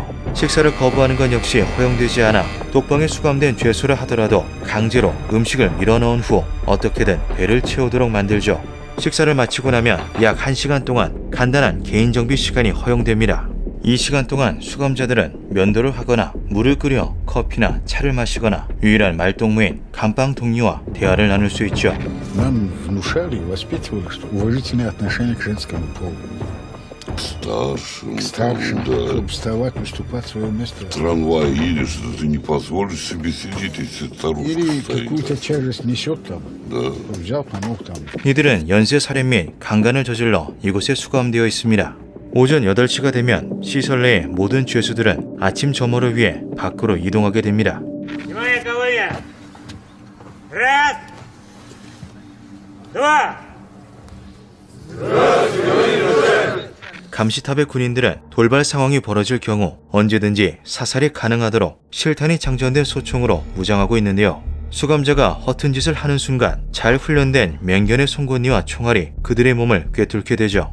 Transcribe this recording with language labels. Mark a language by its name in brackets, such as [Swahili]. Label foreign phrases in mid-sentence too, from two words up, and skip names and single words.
[Korean] 식사를 거부하는 건 역시 허용되지 않아 독방에 수감된 죄수라 하더라도 강제로 음식을 밀어넣은 후 어떻게든 배를 채우도록 만들죠. 식사를 마치고 나면 약 1시간 동안 간단한 개인정비 시간이 허용됩니다. 이 시간 동안 수감자들은 면도를 하거나 물을 끓여 커피나 차를 마시거나 유일한 말동무인 감방 동료와 대화를 나눌 수 있죠. [Russian] Нам внушали и воспитывали, что уважительное отношение к женскому полу. К старшим, да. чтобы вставать, уступать свое место. В трамвае едешь, ты не позволишь себе сидеть, если старушка Или стоит. какую-то тяжесть несет там. Да. Взял, помог там. [Korean] 이들은 연쇄 살인 및 강간을 저질러 이곳에 수감되어 있습니다. 오전 8시가 되면 시설 내의 모든 죄수들은 아침 점호를 위해 밖으로 이동하게 됩니다. [Russian] Внимание, колония! Раз! Два! [Korean] 감시탑의 군인들은 돌발 상황이 벌어질 경우 언제든지 사살이 가능하도록 실탄이 장전된 소총으로 무장하고 있는데요. 수감자가 허튼 짓을 하는 순간 잘 훈련된 맹견의 송곳니와 총알이 그들의 몸을 꿰뚫게 되죠.